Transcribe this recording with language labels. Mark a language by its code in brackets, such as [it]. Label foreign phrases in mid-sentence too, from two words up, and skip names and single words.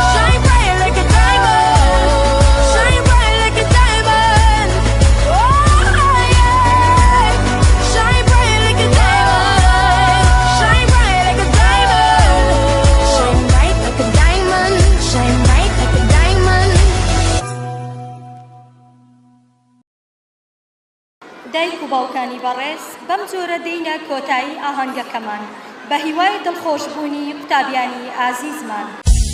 [en] Shine bright like a diamond. Shine bright like a diamond. Oh yeah. Shine bright like a diamond. Shine bright like a diamond. Shine bright like a diamond. Shine bright like a diamond. [ckb] دایک و باوکانی بەڕێز بەم جۆرە دێینە کۆتایی ئاهەنگەکەمان بە هیوای دڵخۆشبوونی قوتابیانی ئازیزمان.